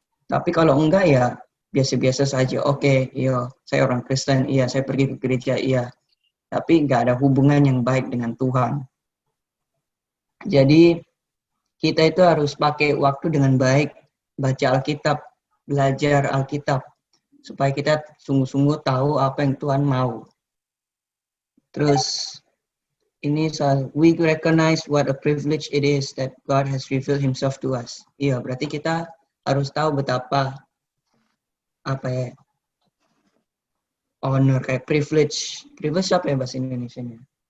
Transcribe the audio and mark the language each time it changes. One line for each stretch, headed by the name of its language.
Indonesian: Tapi kalau enggak ya biasa-biasa saja. Oke, iya, saya orang Kristen, iya, saya pergi ke gereja, iya. Tapi enggak ada hubungan yang baik dengan Tuhan. Jadi kita itu harus pakai waktu dengan baik, baca Alkitab, belajar Alkitab, supaya kita sungguh-sungguh tahu apa yang Tuhan mau. Terus ini
English: we recognize what a privilege it is that God has revealed Himself to us.
Indonesian: Iya, berarti kita harus tahu betapa honor kayak privilege apa ya bahasa Indonesianya?